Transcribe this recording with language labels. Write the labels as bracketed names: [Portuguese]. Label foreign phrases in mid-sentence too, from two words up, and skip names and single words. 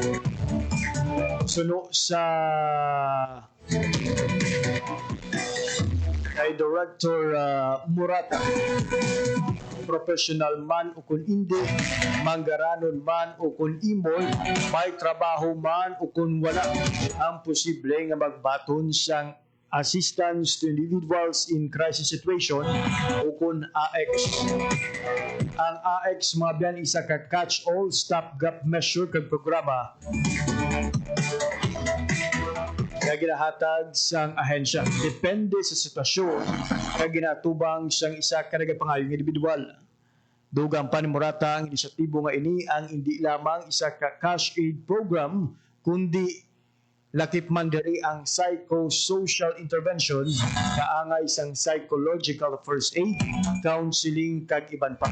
[Hiligaynon] Suno sa kay Director Morata, professional man o kung hindi, manggaranon man o kung imol, may trabaho man o kung wala, ang posible nga magbaton siyang [English] assistance to individuals in crisis situation [Hiligaynon] o kung AX. Ang AX mga biyan isa ka [English] catch-all stopgap measure [Hiligaynon] kag programa nga ginahatag sang ahensya. Depende sa sitwasyon nga ginatubang sang isa ka nagapangayong individual. Dugang pa ni Morata ang inisyatibo nga ini ang hindi lamang isa ka [English] cash aid program [Hiligaynon] kundi lakip man diri ang [English] psychosocial intervention [Hiligaynon] kaangay sang [English] psychological first aid, [Hiligaynon] counseling kag iban pa.